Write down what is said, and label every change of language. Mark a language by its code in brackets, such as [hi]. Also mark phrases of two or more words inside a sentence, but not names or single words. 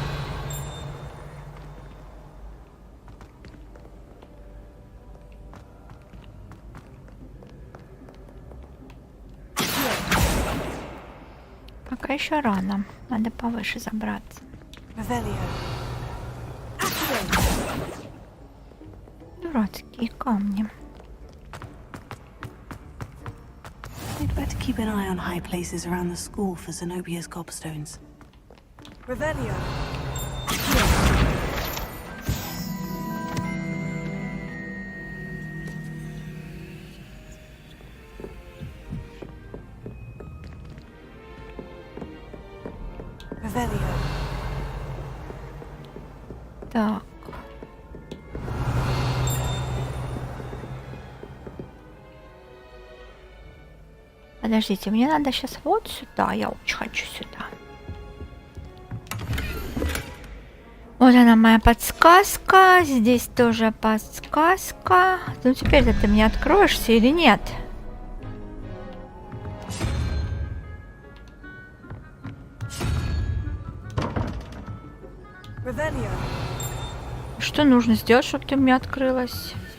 [ru] Пока еще рано, надо повыше забраться. Revelio. Дурацкие камни. [en] I'd better keep an eye on high places around the school for Zenobia's gobstones. [ru] Revelio. Revelio. Так. Подождите, мне надо сейчас вот сюда. Я очень хочу сюда. Вот она моя подсказка. Здесь тоже подсказка. Ну теперь-то ты мне откроешься или нет? Что нужно сделать, чтобы ты мне открылась?